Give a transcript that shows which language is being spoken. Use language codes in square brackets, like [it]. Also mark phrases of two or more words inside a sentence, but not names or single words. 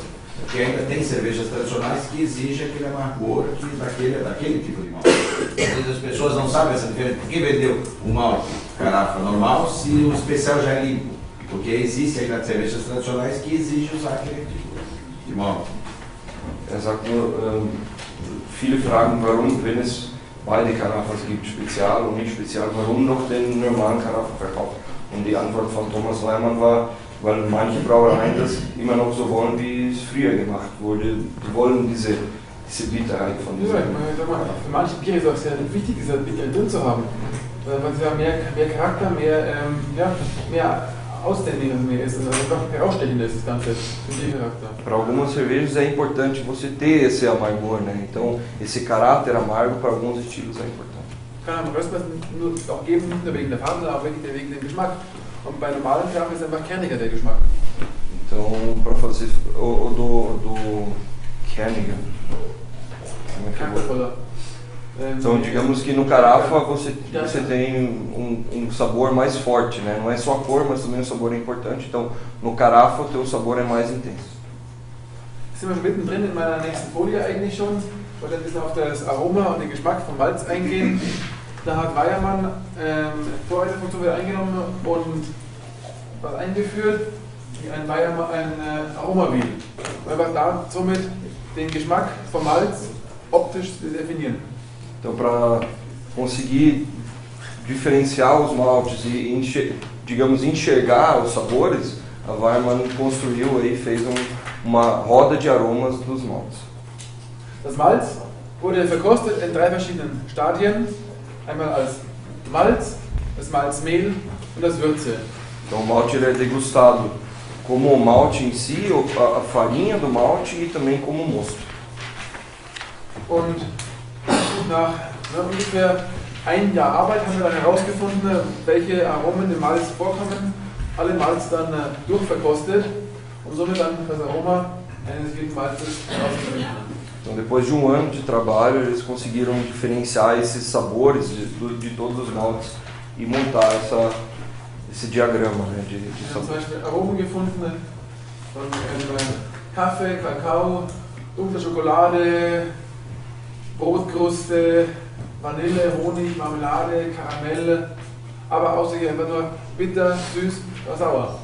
[pt] Porque ainda tem cervejas tradicionais que exigem aquele amargor daquele tipo de malte. Às vezes as pessoas não sabem essa diferença. Por que vendeu o malte carafa normal se o especial já é limpo? Porque existe ainda cervejas tradicionais que exigem usar aquele tipo de malte. [de] Er sagt nur, viele fragen, warum, wenn es beide Karafas gibt, Spezial und nicht Spezial, warum noch den normalen Karafa verkaufen? Und die Antwort von Thomas Leimann war, weil manche Brauereien das immer noch so wollen, wie es früher gemacht wurde. Die wollen diese Bitterheit von diesem. Ja, für manche Biere ist es auch sehr wichtig, diese Bitterheit drin zu haben. Weil sie ja mehr Charakter, mehr ausständig mehr ist, also einfach herausstechender ist das Ganze, für den Charakter. [pt] Para algumas cervejas é importante você ter esse amargor, né? Então esse caráter amargo para alguns estilos é importante. [de] Kann man Röstmeister nur auch geben, nicht nur wegen der Farbe, sondern auch wegen dem Geschmack. Und bei normalen Kaffee ist einfach kerniger der Geschmack. [pt] Então para fazer o do kerniger. [de] Charaktervoller. [pt] Então, digamos que no carafa você tem um sabor mais forte, né? Não é só a cor, mas também o sabor é importante. Então, no carafa o teu sabor é mais intenso. [de] Sind wir schon mittendrin in meiner nächsten Folie eigentlich schon. Ich wollte ein bisschen auf das Aroma und den Geschmack vom Malz eingehen. Da hat Weyermann Vorreiterfunktion wieder eingenommen und was eingeführt, wie ein Aromawheel. Weil wir da somit den Geschmack vom Malz optisch definieren. [pt] Então, para conseguir diferenciar os maltes e, digamos, enxergar os sabores, a Weyermann construiu aí, fez uma roda de aromas dos maltes. [de] Das Malz wurde verkostet in 3 verschiedenen Stadien. Einmal als Malz, das Malzmehl und das Würze. [pt] Então, o malte ele é degustado como o malte em si, a farinha do malte e também como o mosto. [de] Und nach ungefähr einem Jahr Arbeit haben wir dann herausgefunden, welche Aromen im Malz vorkommen, alle Malz dann durchverkostet und somit dann das Aroma eines jeden Malzes herauszufinden. [pt] Então, depois de um ano de trabalho, eles conseguiram diferenciar esses sabores de todos os maltes e montar esse diagrama, né, de [de] Wir haben [pt] sabor. [de] zum Beispiel Aromen gefunden von Kaffee, Kakao, dunkle Schokolade, Brotkruste, Vanille, Honig, Marmelade, Karamell, aber auch sicher einfach nur bitter, süß oder sauer.